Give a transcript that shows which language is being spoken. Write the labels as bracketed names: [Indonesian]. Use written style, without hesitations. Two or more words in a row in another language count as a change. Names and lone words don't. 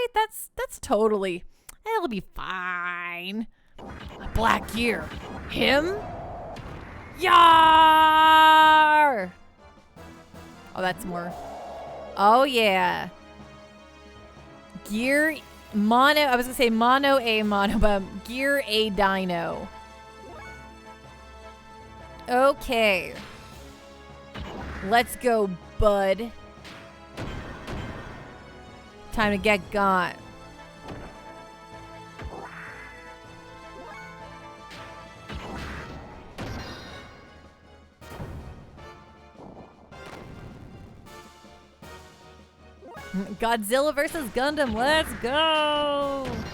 [English] That's totally... It'll be fine. A black gear. Him? Yar! Oh, that's more... Oh, yeah. Gear... Mono... I was gonna say mono a mono, but gear a dino. Okay. Let's go, bud. Time to get gone. Godzilla versus Gundam, let's go!